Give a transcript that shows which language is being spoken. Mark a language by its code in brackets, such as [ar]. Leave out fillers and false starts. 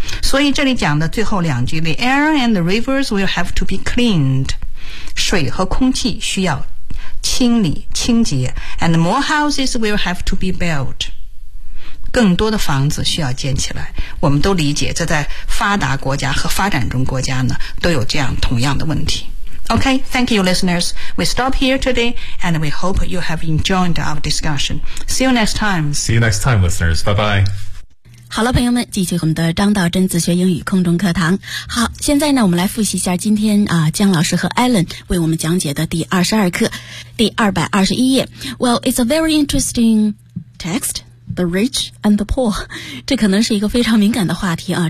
[zh] 所以这里讲的最后两句， [en] The air and the rivers will have to be cleaned， [zh] 水和空气需要清理清洁。 [en] And more houses will have to be built， [zh] 更多的房子需要建起来。我们都理解这在发达国家和发展中国家呢都有这样同样的问题。 [en] Okay, thank you, listeners. We stop here today, and we hope you have enjoyed our discussion. See you next time. See you next time, listeners. Bye-bye. [zh] 好了，朋友们，继续我们的张道真自学英语空中课堂。好，现在呢，我们来复习一下今天啊，江老师和 Alan 为我们讲解的第22课，第221页。 [en] Well, it's a very interesting text. The rich and the poor， [zh] 这可能是一个非常敏感的话题啊。